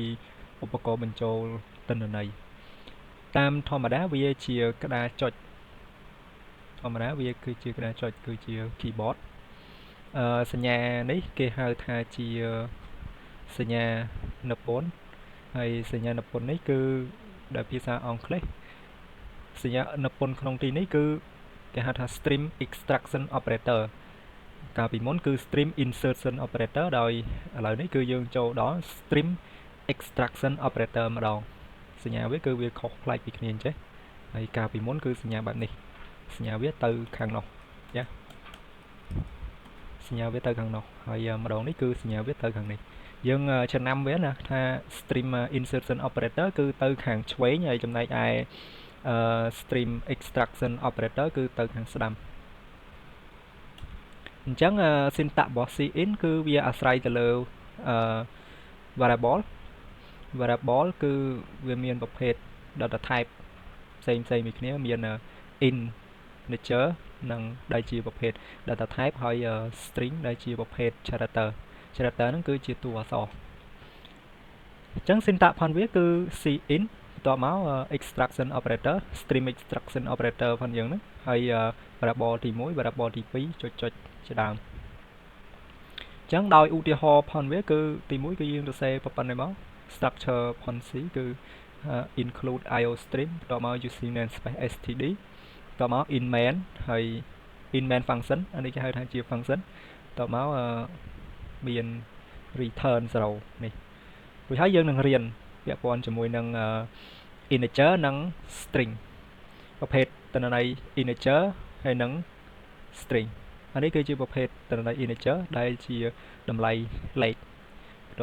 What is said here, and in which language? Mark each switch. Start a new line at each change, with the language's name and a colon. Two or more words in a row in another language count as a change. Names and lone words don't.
Khmer: ឧបករណ៍បញ្ចូលទិន្នន័យតាមធម្មតាវាជាក្តារចុចធម្មតាវាគឺជាក្តារចុចគឺជា keyboard ស ញ្ញានេះគេហៅថាជាសញ្ញានិពន្ធហើយសញ្ញានិពន្ធនេះគឺដោយភាសាអង់គ្លេសសញ្ញានិពន្ធក្នុងទីនេះគឺគេហៅថា
English: stream extraction operator
Khmer: កាលពីមុនគឺ
English: stream insertion operator
Khmer: ដោយឥឡូវនេះគឺយើងចូលដល់
English: stream extraction operator
Khmer: ម្ដងសញ្ញាវាគឺវាខុសប្លែកពីគ្នាអញ្ចឹងហើយកាលពីមុនគឺសញ្ញាបែបនេះសញ្ញាវាទៅខាងនោះចា សញ្ញាវាទៅខាងនោះហើយម្ដងនេះគឺសញ្ញាវាទៅខាងនេះយើងចំណាំវាណាថា
English: stream insertion operator
Khmer: គឺទៅខាងឆ្វេងហើយចំណែកឯ
English: stream extraction operator
Khmer: គឺទៅខាងស្ដាំ អញ្ចឹង syntax របស់ cin គឺវាអាស្រ័យទៅលើvariable គឺវាមានប្រភេទ
English: data type
Khmer: ផ្សេងពីគ្នាមាន integer និងដែលជាប្រភេទ data type ហើយ string ដែលជាប្រភេទ character ហ្នឹងគឺជាតួអក្សរអញ្ចឹង syntax ផងវាគឺ cin បន្ទាប់មក
English: extraction operator stream extraction operator
Khmer: ផងយើងហ្នឹងហើយ variable ទី1 variable ទី2ចុចជាដើមអញ្ចឹងដោយឧទាហរណ៍ផងវាគឺទី1គឺ យើងសរសេរប៉ុណ្ណេះមក structure ផង C គឺ
English: include iostream
Khmer: បន្ទាប់មក
English: using namespace std
Khmer: បន្ទាប់មក
English: in main
Khmer: ហើយ
English: in main function
Khmer: អានេះគេហៅថាជា function បន្ទាប់មកមាន return 0នេះរួចហើយយើង នឹងរៀនពាក់ព័ន្ធជាមួយនឹង integer និង string ប្រភេទទិន្នន័យ integer ហើយនិង string អានេះគឺជាប្រភេទទិន្នន័យ integer ដែលជាតម្លៃលេខបន្ទា